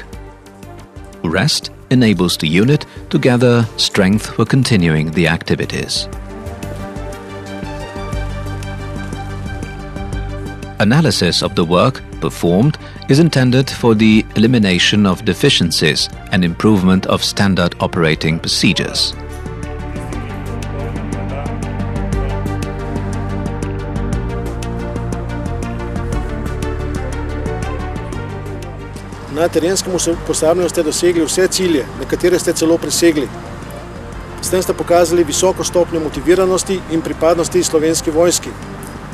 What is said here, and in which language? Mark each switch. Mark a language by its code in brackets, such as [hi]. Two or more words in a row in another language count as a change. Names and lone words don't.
[en] Rest enables the unit to gather strength for continuing the activities. Analysis of the work performed is intended for the elimination of deficiencies and improvement of standard operating procedures. [sl] Na terenskem usposabljanju ste dosegli vse cilje, nekatere ste celo presegli. S tem ste pokazali visoko stopnjo motiviranosti in pripadnosti Slovenski vojski.